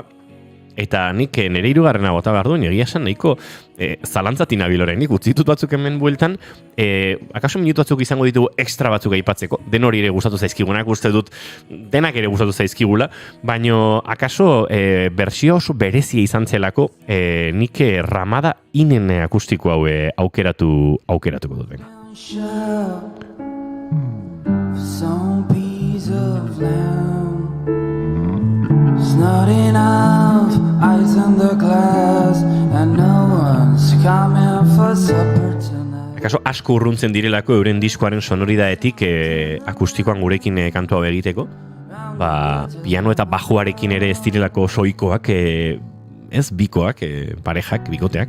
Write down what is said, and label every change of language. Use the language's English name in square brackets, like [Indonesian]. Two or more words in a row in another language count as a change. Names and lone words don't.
[Basque] Eta nik nire hirugarrena bota behar duen, egia esan nahiko zalantzatin abiloren, nik utzitut batzuk hemen bueltan, akaso minutu batzuk izango ditugu extra batzuk aipatzeko, den hori ere gustatu zaizkigunak, uste dut denak ere gustatu zaizkigula, baino akaso bersio oso berezia izan zelako, nik Ramada Inen akustiko hau aukeratuko dut bena. [English] Some piece of land It's not enough ice in the glass And no one's coming for supper tonight [Basque] Akaso asko urruntzen direlako euren diskoaren sonoridadetik akustikoan gurekin kantu hau egiteko. Piano eta bajoarekin ere ez direlako soikoak, ez bikoak, parejak, bikoteak.